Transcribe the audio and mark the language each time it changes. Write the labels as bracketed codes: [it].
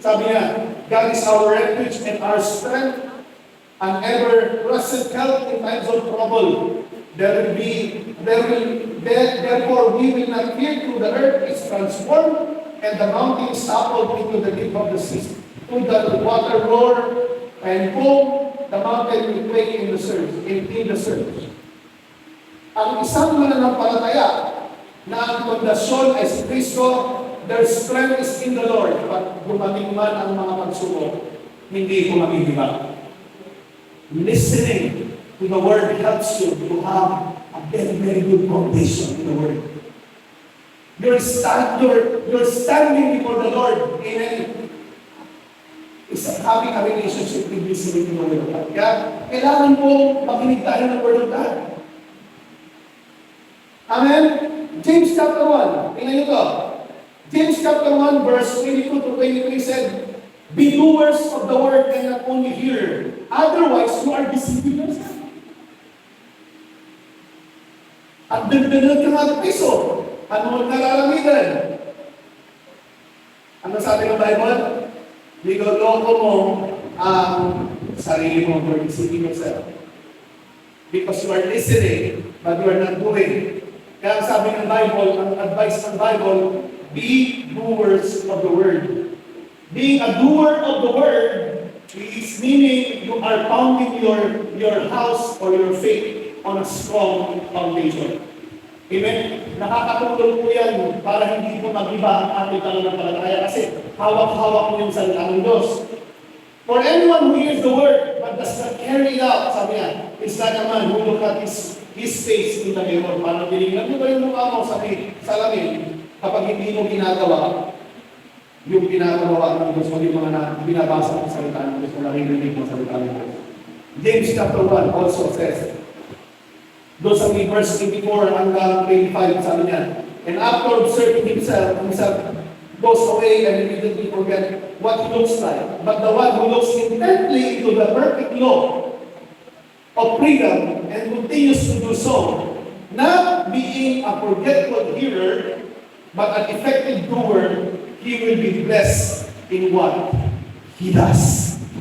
[tl] Sabi niya, [en] God is our refuge and our strength, an ever-present help in times of trouble. Therefore we will not fear till the earth is transformed and the mountains toppled into the deep of the sea. To the water roar and foam, the mountain will quake in the surge. [tl] Ang isang mananampalataya na ang pundasyon ay si Kristo, [en] their strength is in the Lord. [tl] Pag dumating man ang mga pagsubok, hindi ko maghihibak. [en] Listening to the Word helps you to have a very, very good foundation in the Word. You're standing before the Lord in is having a relationship with listening to the Word of God. [tl] Kaya kailangan po makinig tayo ng Word of God. Amen? James chapter 1. Tingnan nyo to. [en] James chapter 1 verse 22 to 23 said, be doers of the word and not only hearer. Otherwise, you are deceiving yourself. [tl] At dagdagan ka nga ng piso. Ano ang nalalamitan? Ano sabi ng Bible? Niloloko mo ang sarili mo [en] for deceiving yourself. Because you are listening, but you are not doing. [tl] Kaya ang sabi ng Bible, [en] ang advice ng Bible, be doers of the word. Being a doer of the word is meaning you are founding your house or your faith on a strong foundation. Amen? [tl] Nakakatulong po yan para hindi po mag-iba ang ating pananampalataya kasi hawak-hawak mo yung salita ng Diyos. [en] For anyone who hears the word but does not carry it out, [tl] sabi niya, [en] it's like a man who look at his face in the mirror. [tl] Parang tinignan mo ba yung mukha mo sa salamin kapag hindi mo ginagawa yung pinagawa ng Diyos o yung mga binabasa ng salita ng Diyos o narinig ng salita ng Diyos. [en] James chapter 1 also says, [tl] doon sa verse 24 hanggang 25, sabi niya, [en] and after observing himself goes away and immediately forget what he looks like. But the one who looks intently into the perfect law of freedom and continues to do so, not being a forgetful hearer, but an effective doer, he will be blessed in what he does.